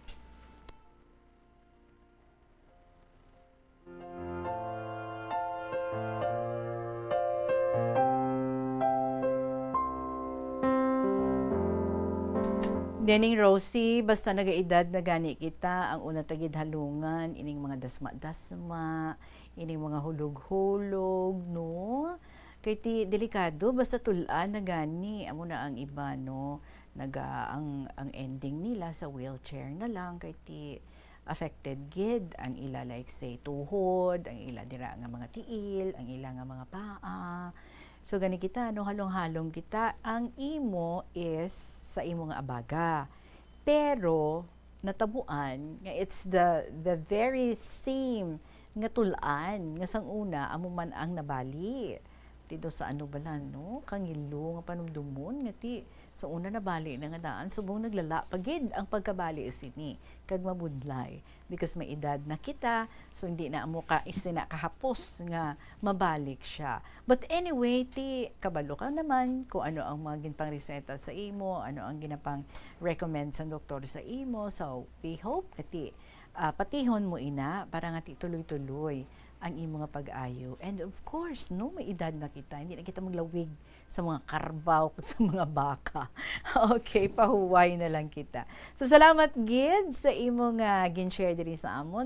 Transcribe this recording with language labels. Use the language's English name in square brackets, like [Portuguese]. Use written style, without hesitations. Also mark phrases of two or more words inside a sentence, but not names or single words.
[Hiligaynon] Neneng Rosie, basta nagaedad na gani kita, ang una tagid halungan, ining mga dasma-dasma, ining mga hulog-hulog, no? Kay ti delikado, basta tulaan na gani, amo na ang iba, no? Ang ending nila sa wheelchair na lang, kay ti affected gid, ang ila like say tuhod, ang ila dira nga mga tiil, ang ila nga mga paa. So gani kita, no, halong-halong kita, ang imo is sa imo nga abaga. Pero natabuan nga [English] it's the very same [Hiligaynon] nga tulaan nga sang una amo man ang nabali. do sa ano bala, no? Kangilo nga panumdumon nga ti sa una na bali na nga daan subong naglala pagid ang pagkabali sini kag mabudlay because may edad na kita so hindi na amo ka isina kahapos nga mabalik siya. [English] But anyway, [Hiligaynon] ti kabalo ka naman kung ano ang mga ginpang reseta sa imo, ano ang ginapang recommend sa doktor sa imo. [English] So we hope [Hiligaynon] kati patihon mo ina para nga ti tuloy-tuloy ang imo nga pag-ayo. [English] And of course, [Hiligaynon] no, may edad na kita. Hindi na kita maglawig sa mga karbaw, sa mga baka. Okay, pahuway na lang kita. So, salamat, Gid, sa imo nga gin-share diri sa amon.